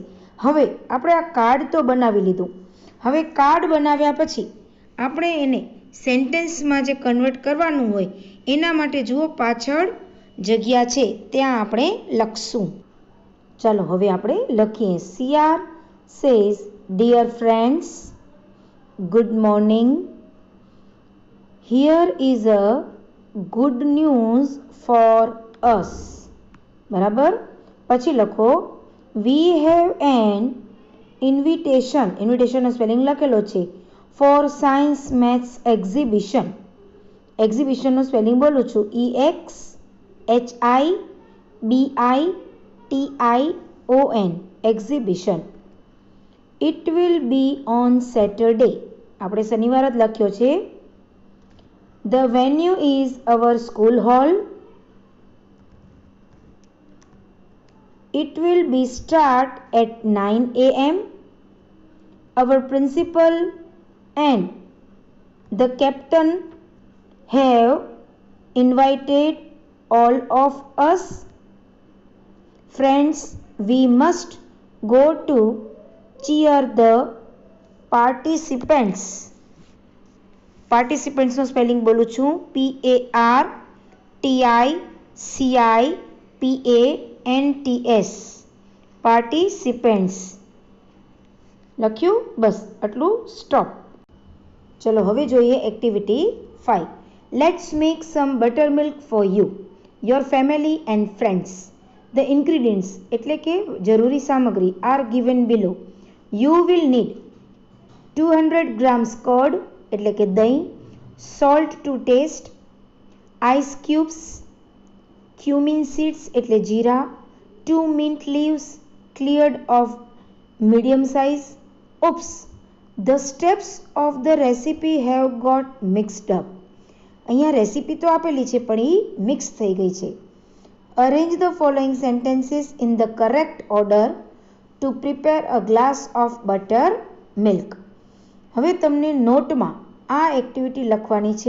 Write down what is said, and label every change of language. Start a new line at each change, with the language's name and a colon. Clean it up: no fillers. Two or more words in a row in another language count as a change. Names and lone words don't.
Gujarati: હવે આપણે આ કાર્ડ તો બનાવી લીધું. હવે કાર્ડ બનાવ્યા પછી આપણે એને સેન્ટેન્સમાં જે કન્વર્ટ કરવાનું હોય એના માટે જુઓ પાછળ જગ્યા છે ત્યાં આપણે લખશું. ચાલો હવે આપણે લખીએ.
English: CR says, dear friends, good morning. Here is a good news for us.
Gujarati: બરાબર. પછી લખો
English: we have an invitation.
Gujarati: ઇન્વિટેશનનો સ્પેલિંગ લખેલો છે.
English: for science maths exhibition.
Gujarati: એક્ઝિબિશનનું સ્પેલિંગ બોલું છું. EXHIBITION. એક્ઝિબિશન.
English: It will be on Saturday.
Gujarati: આપણે શનિવાર જ લખ્યો છે.
English: The venue is our school hall. It will be start at 9 a.m. Our principal and the captain have invited all of us. Friends, we must go to cheer the participants.
Gujarati: પાર્ટિસિપન્ટ્સનો સ્પેલિંગ બોલું છું. PARTICIPANTS. પાર્ટિસિપન્ટ્સ લખ્યું. બસ આટલું. સ્ટોપ. ચલો હવે જોઈએ એક્ટિવિટી 5.
English: let's make some butter milk for you, your family and friends. the ingredients
Gujarati: એટલે કે જરૂરી સામગ્રી
English: are given below. you will need 200 grams curd
Gujarati: એટલે કે દહીં,
English: salt to taste, ice cubes, cumin seeds
Gujarati: એટલે જીરા,
English: 2 mint leaves cleared of medium size. Oops, the steps of the recipe have got mixed up.
Gujarati: અહીંયા રેસીપી તો આપેલી છે પણ એ મિક્સ થઈ ગઈ છે.
English: arrange the following sentences in the correct order to prepare a glass of butter milk.
Gujarati: હવે તમને નોટમાં આ એક્ટિવિટી લખવાની છે.